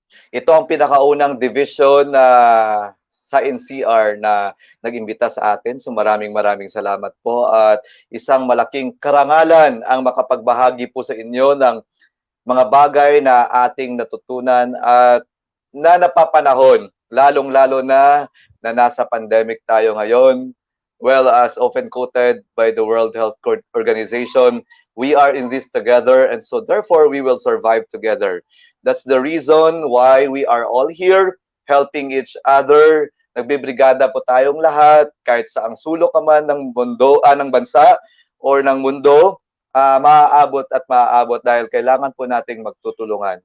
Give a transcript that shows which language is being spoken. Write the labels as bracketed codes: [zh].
[tl] Ito ang pinakaunang division na sa NCR na nag-imbita sa atin. So maraming salamat po at isang malaking karangalan ang makapagbahagi po sa inyo ng mga bagay na ating natutunan at na napapanahon, lalong-lalo na nasa pandemic tayo ngayon. [en] Well, as often quoted by the World Health Organization, we are in this together and so therefore we will survive together. That's the reason why we are all here helping each other. [tl] Nagbibrigada po tayong lahat kahit sa ang sulok ka man ng mundo, ng bansa or ng mundo, maaabot at maaabot dahil kailangan po nating magtutulungan.